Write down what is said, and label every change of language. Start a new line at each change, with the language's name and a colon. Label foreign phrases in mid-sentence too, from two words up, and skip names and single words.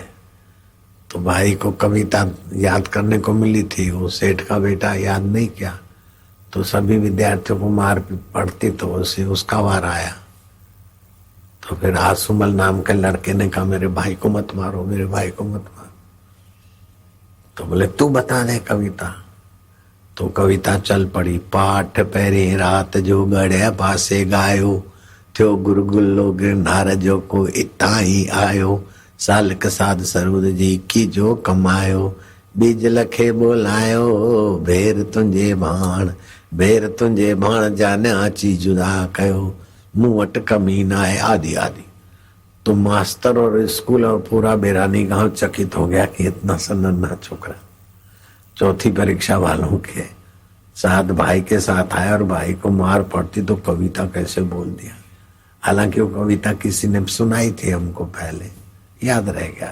Hindi: तो भाई को कविता याद करने को मिली थी, वो सेठ का बेटा याद नहीं किया तो सभी विद्यार्थियों को मार पड़ती, तो उसे उसका वार आया। तो फिर आसुमल नाम के लड़के ने कहा मेरे भाई को मत मारो, मेरे भाई को मत मारो। तो बोले तू बता दे कविता। तो कविता चल पड़ी।
Sindhi: पाठ पैरे रात जो गड़े पासे गायो, थियो गुरगुल्लो गिरनार जो को इता ही आयो, सालक साध सरूद जी की जो कमायो, बीज लखे बोलायो भेर तुंजे भाण, भेर तुंहिंजे भाण जा न्याची जुदा कयो मूं वटि कमी न आहे आदि आदि।
Hindi: तो मास्टर और स्कूल और पूरा बेरानी गांव चकित हो गया कि इतना सन्ना छोकरा चौथी परीक्षा वालों के साथ भाई के साथ आया और भाई को मार पड़ती तो कविता कैसे बोल दिया। हालांकि वो कविता किसी ने सुनाई थी हमको पहले, याद रह गया।